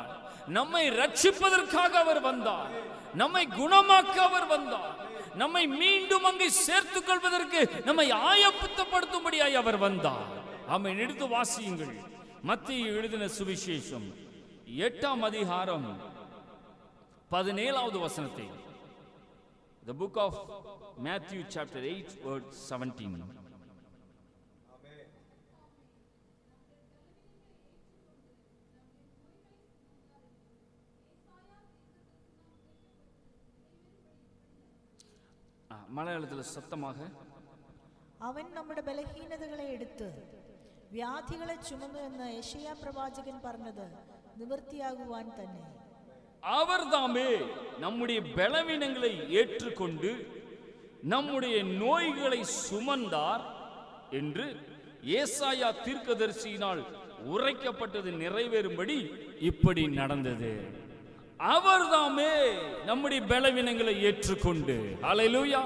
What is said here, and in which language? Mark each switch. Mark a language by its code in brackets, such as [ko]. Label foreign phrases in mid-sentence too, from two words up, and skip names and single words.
[ta] நம்மை ரட்சிப்பதற்காக அவர் வந்தார். நம்மை குணமாக்க அவர் வந்தார். நம்மை மீண்டும் அங்கே சேர்த்துக் கொள்வதற்கு, நம்மை ஆயத்தப்படுத்தும்படியாய் அவர் வந்தார். ஆமென். எடுத்து வாசியுங்கள். மத்தேயு எழுதின சுவிசேஷம் 8ஆம் அதிகாரம் 17வது வசனத்தை. [en] The book of Matthew chapter 8 verse 17. [ta] மலையாளத்தில் சத்தமாக, [ml] അവൻ നമ്മുടെ ബലഹീനതകളെ എടുത്ത് വ്യാധികളെ ചുമന്നു എന്ന് യെശയ്യാ പ്രവാചകൻ പറഞ്ഞത് നിവൃത്തിയാകുവാൻ തന്നെ. [ta] அவர் தாமே நம்முடைய பலவீனங்களை ஏற்றுக்கொண்டு நம்முடைய நோய்களை சுமந்தார் என்று ஏசாயா தீர்க்கதரிசியினால் உரைக்கப்பட்டது நிறைவேறும்படி இப்படி நடந்தது. அவர் தாமே நம்முடைய பலவீனங்களை ஏற்றுக்கொண்டு, ஹல்லேலூயா.